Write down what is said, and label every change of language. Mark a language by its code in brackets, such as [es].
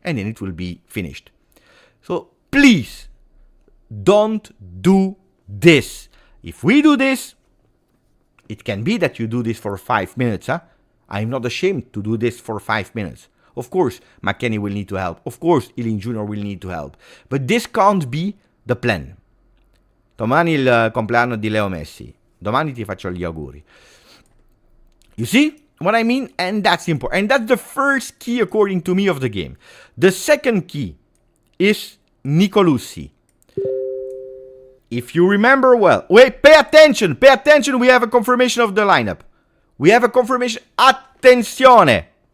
[en] And then it will be finished. So please, don't do this. If we do this, it can be that you do this for 5 minutes. I'm not ashamed to do this for 5 minutes. Of course, McKennie will need to help. Of course, Ealing Jr. will need to help. But this can't be the plan. [it] Domani il compleanno di Leo Messi. Domani ti faccio gli auguri. [en] You see what I mean? And that's important. And that's the first key, according to me, of the game. The second key is Nicolussi. If you remember well... Wait, pay attention! Pay attention! We have a confirmation of the lineup. We have a confirmation. Attenzione!